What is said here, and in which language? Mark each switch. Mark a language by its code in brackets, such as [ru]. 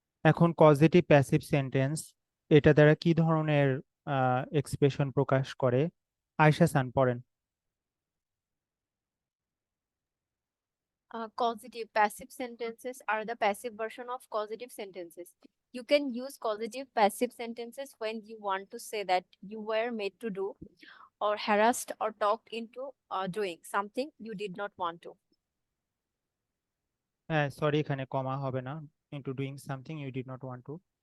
[bn] এখন positive passive sentence, এটা দ্বারা কি ধরনের এক্সপ্রেশন প্রকাশ করে? আয়শা-সান পড়েন। [en] Causative passive sentences are the passive version of causative sentences. You can use causative passive sentences when you want to say that you were made to do or harassed or talked into doing something you did not want to. [bn] হ্যাঁ sorry, এখানে কমা হবে না, [en] Into doing something you did not want to.